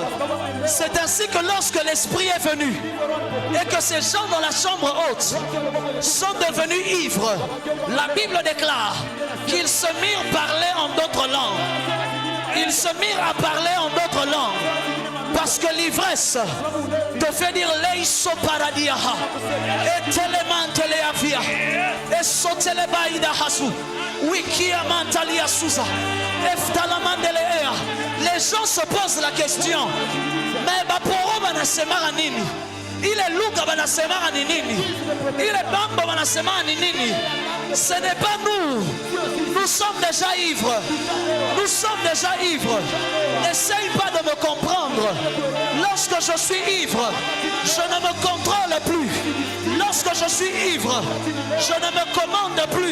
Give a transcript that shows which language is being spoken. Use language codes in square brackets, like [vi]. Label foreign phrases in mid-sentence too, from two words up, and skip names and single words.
[fr] C'est ainsi que lorsque l'Esprit est venu et que ces gens dans la chambre haute sont devenus ivres, la Bible déclare qu'ils se mirent à parler en d'autres langues. Ils se mirent à parler en d'autres langues. Parce que l'ivresse te fait dire Leiso paradiaha et telemanteleavia et sotelebaïda hasu wikia mantalia suza eftalamandeleea. Les gens se posent la question, mais [sw] baporo banasemara nini? [fr] Il est Luka [sw] banasemara nini? [fr] Il est Bambo [sw] banasemara nini? [fr] Ce n'est pas nous. Nous sommes déjà ivres. Nous sommes déjà ivres. N'essaye pas de me comprendre. Lorsque je suis ivre, je ne me contrôle plus. Lorsque je suis ivre, je ne me commande plus.